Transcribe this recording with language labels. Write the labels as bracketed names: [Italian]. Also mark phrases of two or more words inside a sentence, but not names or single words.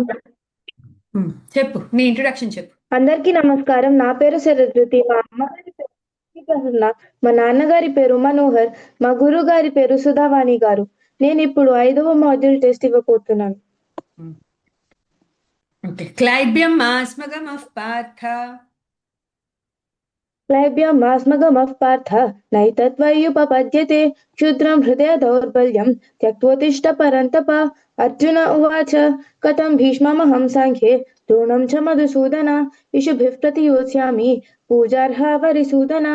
[Telugu] చెప్పు నీ ఇంట్రొడక్షన్ చెప్పు. అందరికీ నమస్కారం. నా పేరు శరధృతి. మా అమ్మగారి పేరు ప్రసన్న. మా నాన్నగారి పేరు మనోహర్. మా గురువు గారి పేరు సుధావాణి గారు. నేను ఇప్పుడు 5వ మాడ్యూల్ టెస్ట్ ఇవ్వబోతున్నాను. [Sanskrit] ఓకే. క్లైబ్యం మాస్మగమః పార్థ. क्लैब्यमास्मगमः पार्थ नैतत्त्वय्युपपद्यते क्षुद्रं हृदय दौर्बल्यं त्यक्त्वोत्तिष्ठ परन्तप। अर्जुन उवाच कथं भीष्ममहं साङ्ख्ये द्रोणं च मधुसूदन इषुभिः प्रतियोत्स्यामि पूजार्हा वरिसूदन।